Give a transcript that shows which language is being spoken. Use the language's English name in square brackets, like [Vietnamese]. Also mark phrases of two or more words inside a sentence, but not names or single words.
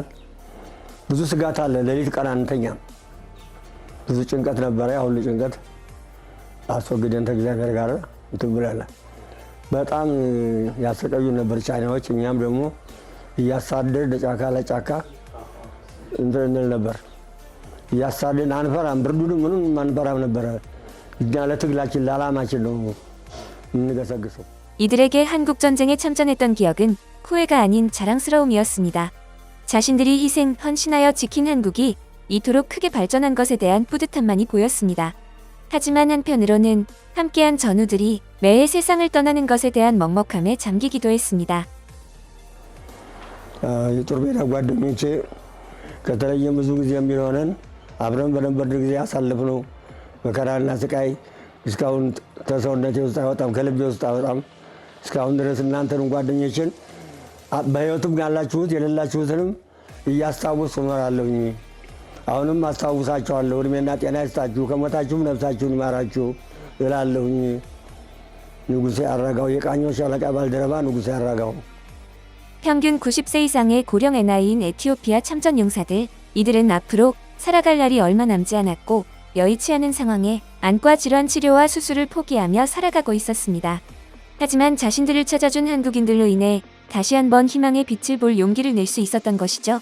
[Amharic] ብዙ ስጋት አለ። ሌሊት ቀን አንተኛም። ብዙ ጭንቀት ነበረ። ያ ሁሉ ጭንቀት አስወግደን ከእግዚአብሔር ጋር እንትን ብለናል። በጣም ያሰቃዩ ነበር ቻይናዎች። እኛም ደግሞ እያሳደድ ጫካ ለጫካ እንትን እንል ነበር። እያሳደድ አንፈራም። ብርዱንም ምንም አንፈራም ነበረ። እኛ ለትግላችን ለዓላማችን ነው የምንገሰግሰው። [Korean] 이들에게 한국전쟁에 참전했던 기억은 후회가 아닌 자랑스러움이었습니다. 자신들이 희생, 헌신하여 지킨 한국이 이토록 크게 발전한 것에 대한 뿌듯함만이 보였습니다. 하지만 한편으로는 함께한 전우들이 매해 세상을 떠나는 것에 대한 먹먹함에 잠기기도 했습니다. [Amharic] የጦር ሜዳ ጓደኞቼ ከተለየ ብዙ ጊዜ የሚሆነን አብረን በነበርን ጊዜ ያሳለፍነው መከራና ስቃይ እስካሁን ተሰውነቴ ውስጥ አይወጣም፣ ከልቤ ውስጥ አይወጣም። እስካሁን ድረስ እናንተንም ጓደኞችን በህይወትም ያላችሁት የሌላችሁትንም እያስታወስኩ እኖራለሁኝ። አሁንም አስታውሳቸዋለሁ። እድሜና ጤና ይስጣችሁ፣ ከሞታችሁም ነፍሳችሁን ይማራችሁ እላለሁኝ። ንጉሴ አራጋው፣ የቃኞች ሻለቃ ባልደረባ ንጉሴ አራጋው። [Korean] 평균 90세 이상의 고령 NI인 에티오피아 참전 용사들, 이들은 앞으로 살아갈 날이 얼마 남지 않았고 여의치 않은 상황에 안과 질환 치료와 수술을 포기하며 살아가고 있었습니다. 하지만 자신들을 찾아준 한국인들로 인해 다시 한번 희망의 빛을 볼 용기를 낼 수 있었던 것이죠.